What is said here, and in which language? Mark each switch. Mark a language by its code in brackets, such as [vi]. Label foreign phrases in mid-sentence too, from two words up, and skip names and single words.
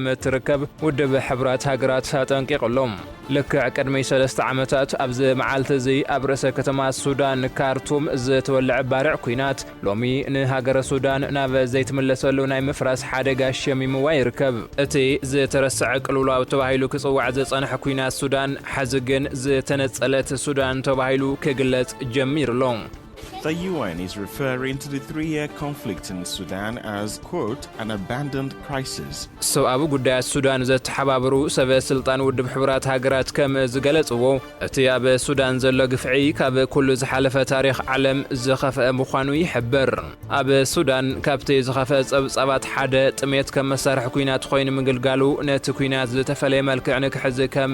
[ti] እትርከብ ውድብ ሕብራት ሃገራት ኣጠንቂቁሎም ልክዕ ቅድሚ 3 ዓመታት ኣብዚ መዓልቲ እዚ ኣብ ርእሰ ከተማ ሱዳን ካርቱም ዝተወልዐ ባርዕ ኩናት ሎሚ ንሃገረ ሱዳን ናብ ዘይትምለሰሉ ናይ ምፍራስ ሓደጋ ሸሚምዋ ይርከብ እቲ ዝተረስዐ ቅልውላው ተባሂሉ ክጽዋዕ ዝጸንሐ ኩናት ሱዳን ሕዚ ግን ዝተነጸለት ሱዳን ተባሂሉ ክግለጽ ጀሚርሎም [en] The UN is referring to the 3-year conflict in Sudan as, quote, an abandoned crisis. [ti] So abu ጉዳያት ሱዳን ዘተሓባበሩ ሰበ ስልጣን ውድብ ሕብራት ሃገራት ከም ዝገለጽዎ እቲ ኣብ ሱዳን ዘሎ ግፍዒ ካብ ኩሉ ዝሓለፈ ታሪኽ ዓለም ዝኸፈአ ምዃኑ ይሕብር ኣብ ሱዳን ካብቲ ዝኸፈአ ጸብጻባት ሓደ ጥሜት ከም መሳርሒ ኩናት ኮይኑ ምግልጋሉ ነቲ ኩናት ዝተፈለየ መልክዕ ንክሕዝ ከም